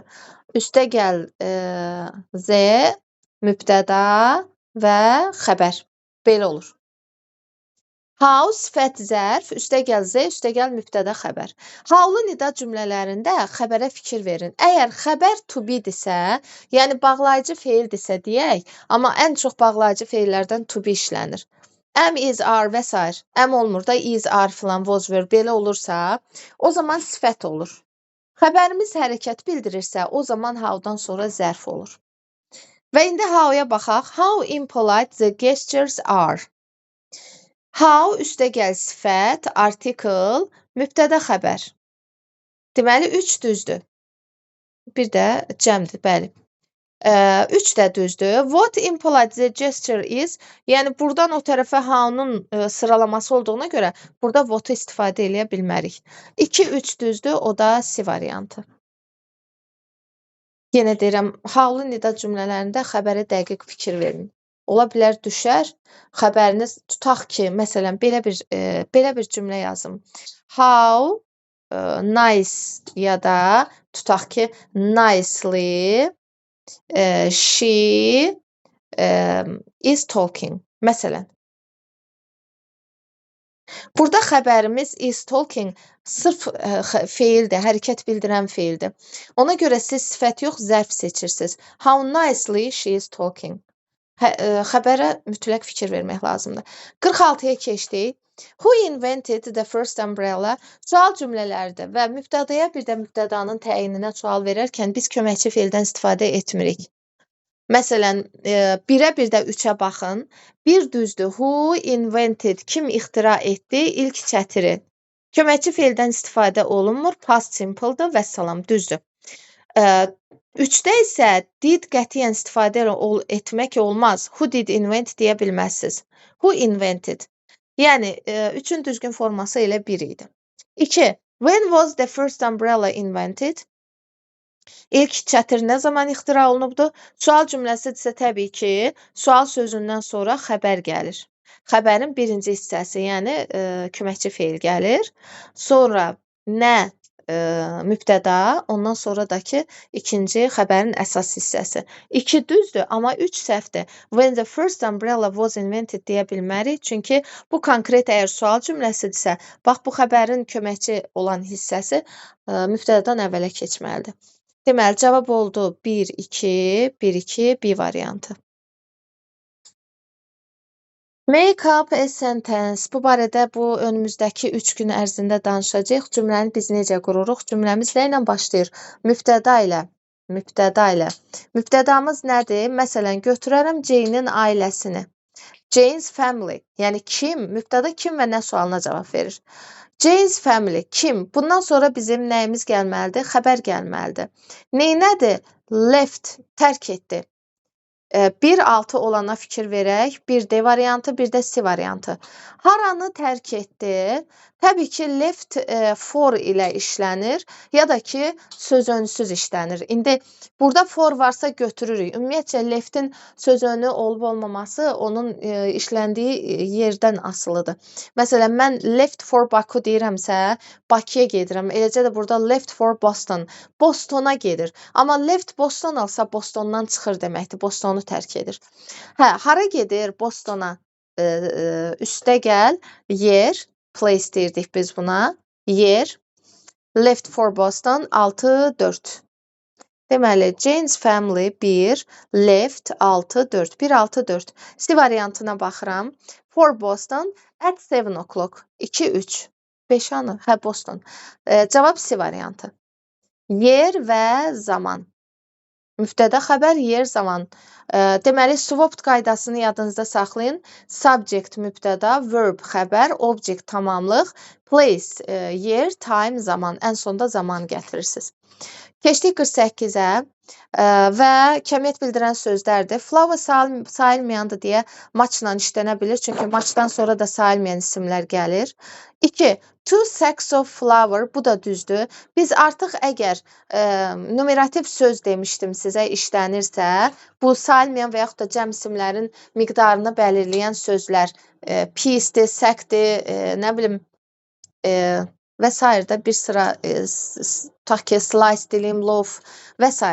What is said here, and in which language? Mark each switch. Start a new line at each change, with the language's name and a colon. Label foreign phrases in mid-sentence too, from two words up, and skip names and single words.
Azerbaijani: Üstəgəl Z, mübtəda və xəbər. Belə olur. How, sifət, zərf, üstəgəl Z, üstəgəl mübtəda, xəbər. How-lu nida cümlələrində xəbərə fikir verin. Əgər xəbər
English: to be-
Azerbaijani: dirsə, yəni bağlayıcı feildirsə deyək, amma ən çox bağlayıcı feillərdən
English: to be
Azerbaijani: işlənir.
English: Am, is, are
Azerbaijani: və s. Am olmur da
English: is, are
Azerbaijani: filan,
English: was, were
Azerbaijani: belə olursa, o zaman sifət olur. Xəbərimiz hərəkət bildirirsə, o zaman how-dan sonra zərf olur. Və indi how-ya baxaq.
English: How impolite the gestures are.
Azerbaijani: How üstəgəl sifət, artikel, mübtəda, xəbər. Deməli 3 düzdür. Bir də cəmdir, bəli. 3 də düzdür.
English: What impolite the gesture is.
Azerbaijani: Yəni buradan o tərəfə how-nun sıralaması olduğuna görə burada what-u istifadə edə bilmərik. 2-3 düzdür, o da C variantı. Yenə deyirəm, how-lu nida cümlələrində xəbərə dəqiq fikir verin. Ola bilər düşər, xəbəriniz tutaq ki, məsələn, belə bir cümlə yazım.
English: How nice
Azerbaijani: ya da tutaq ki,
English: nicely she is talking.
Azerbaijani: Məsələn. Burada xəbərimiz
English: is talking
Azerbaijani: sırf feildir, hərəkət bildirən feildir. Ona görə siz sifət yox, zərf seçirsiniz.
English: How nicely she is talking.
Azerbaijani: Xəbərə mütləq fikir vermək lazımdır. 46-ya keçdik.
English: Who invented the first umbrella?
Azerbaijani: Sual cümlələrdir və mübtədaya bir də mübtədanın təyininə sual verərkən biz köməkçi feildən istifadə etmirik. Məsələn, 1-ə bir də 3-ə baxın. Bir düzdür.
English: Who invented?
Azerbaijani: Kim ixtira etdi? İlk çətiri. Köməkçi feildən istifadə olunmur.
English: Past simple'dır
Azerbaijani: və salam, düzdür. 3-də isə did qətiyyən istifadə etmək olmaz.
English: Who did invent
Azerbaijani: deyə bilməzsiniz.
English: Who invented?
Azerbaijani: Yəni, 3-ün düzgün forması elə 1 idi. 2.
English: When was the first umbrella invented?
Azerbaijani: İlk çətir nə zaman ixtira olunubdur? Sual cümləsidirsə təbii ki, sual sözündən sonra xəbər gəlir. Xəbərin birinci hissəsi, yəni köməkçi feil gəlir. Sonra nə mübtəda, ondan sonradakı ikinci xəbərin əsas hissəsi. 2 düzdür, amma 3 səhvdir.
English: When the first umbrella was invented
Azerbaijani: deyə bilmərik. Çünki bu konkret əgər sual cümləsidirsə, bax bu xəbərin köməkçi olan hissəsi mübtədadan əvvələ keçməlidir. Deməli, cavab oldu 1-2, 1-2, B variantı.
English: Make up a sentence.
Azerbaijani: Bu barədə bu önümüzdəki 3 gün ərzində danışacağıq. Cümləni biz necə qururuq? Cümləmiz nə ilə başlayır? Mübtəda ilə. Mübtədamız nədir? Məsələn, götürərəm Jane-in ailəsini.
English: Jane's family.
Azerbaijani: Yəni kim? Mübtəda kim və nə sualına cavab verir?
English: Jane's family. Kim?
Azerbaijani: Bundan sonra bizim nəyimiz gəlməlidir? Xəbər gəlməlidir. Neynədir? Left. Tərk etdi. 1-6 olana fikir verək. Bir D variantı, bir də C variantı. Haranı tərk etdi? Təbii ki,
English: left for
Azerbaijani: ilə işlənir, ya da ki, söz önsüz işlənir. İndi burada for varsa götürürük. Ümumiyyətcə, leftin söz önü olub-olmaması onun işləndiyi yerdən asılıdır. Məsələn, mən
English: left for Baku
Azerbaijani: deyirəmsə, Bakıya gedirəm. Eləcə də burada
English: left for Boston.
Azerbaijani: Bostona gedir. Amma
English: left Boston
Azerbaijani: alsa, Bostondan çıxır deməkdir. Bostonu tərk edir. Hara gedir? Bostona. Üstəgəl, yer, place deyirdik biz buna. Yer,
English: left for Boston, 6-4. Deməli, Jane's family 1, left 6-4. 1-6-4.
Azerbaijani: C variantına baxıram.
English: For Boston at 7 o'clock. 2-3. 5 anı? Hə, Boston.
Azerbaijani: Cavab C variantı. Yer və zaman. Mübtəda xəbər, yer, zaman. Deməli, swapped qaydasını yadınızda saxlayın. Subject mübtəda, verb xəbər, object tamamlıq, place yer, time zaman. Ən sonda zaman gətirirsiniz. Keçdik 48-ə və kəmiyyət bildirən sözlərdir. Flower sayılmayandır deyə maçla işlənə bilir, çünki maçdan sonra da sayılmayan isimlər gəlir. 2.
English: Two sacks of flour,
Azerbaijani: bu da düzdür. Biz artıq əgər numerativ söz demişdim sizə işlənirsə, bu sayılmayan və yaxud da cəm isimlərin miqdarını belirləyən sözlər piece'dir, sack'dir, nə bilim və s. da bir sıra tutaq ki, slice, dilim, loaf və s.